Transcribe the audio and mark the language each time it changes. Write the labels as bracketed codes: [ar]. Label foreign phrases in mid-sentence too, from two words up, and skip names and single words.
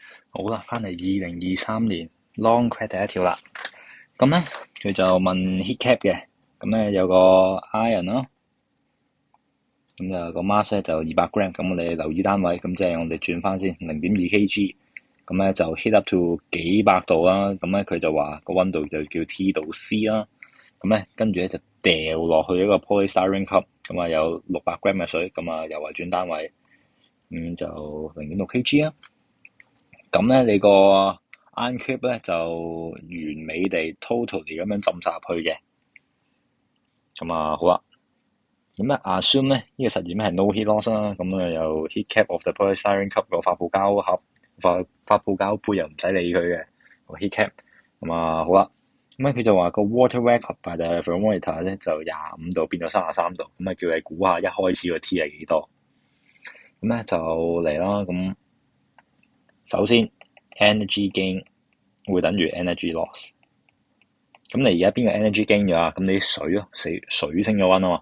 [yue] 好啦，翻嚟2023年 [en] long quet [yue] 第一條啦。咁咧佢就問 [en] heat cap [yue] 嘅，咁咧有個 iron 啦，咁就個 mass 咧就200 gram，咁我哋留意單位，咁即係我哋轉翻先0.2 kg，咁咧就 [en] heat up to [yue] 幾百度啦，咁咧佢就話個溫度就叫 T 度 C 啦，咁咧跟住咧就掉落去一個 [en] polystyrene cup， [yue] 咁啊有600 gram 嘅水，咁啊又係轉單位，就0.6 kg 啊。咁咧，你個 [en] iron cube [yue] 咧就完美地 totally 咁樣浸晒入去嘅。咁啊，好啦。咁咧 assume 咧呢個實驗咧係 [en] no heat loss [yue] 啦。咁啊有 [en] heat cap of the polystyrene cup [yue] 個發泡膠盒、發泡膠杯又唔使理佢嘅個 [en] heat cap。 [yue] 咁啊，好啦。咁咧佢就話個 [en] water record by the thermometer [yue] 咧就25度變咗33度。咁啊叫你估下一開始個 T 係幾多？咁咧就嚟啦。咁首先 [en] energy gain [yue] 會等於 [en] energy loss。 [yue] 咁你而家邊個 [en] energy gain [yue] 咗啊？咁你啲水咯，水升咗溫啊嘛。